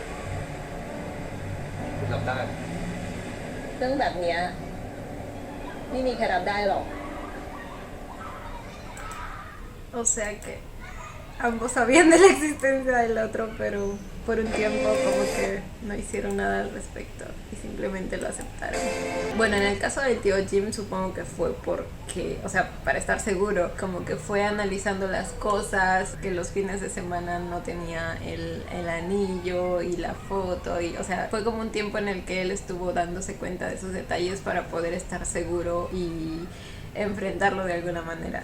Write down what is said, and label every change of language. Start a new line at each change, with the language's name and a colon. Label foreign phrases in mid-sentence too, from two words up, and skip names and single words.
Thai: ผมรับได้ เรื่องแบบเนี้ยไม่มีใครรับได้หรอก
Spanish: O sea que ambos sabían de la existencia del otro, pero por un tiempo como que no hicieron nada al respecto y simplemente lo aceptaron. Bueno, en el caso del tío Jim supongo que fue porque, o sea, para estar seguro, como que fue analizando las cosas, que los fines de semana no tenía el anillo y la foto, y, o sea, fue como un tiempo en el que él estuvo dándose cuenta de esos detalles para poder estar seguro y enfrentarlo de alguna manera.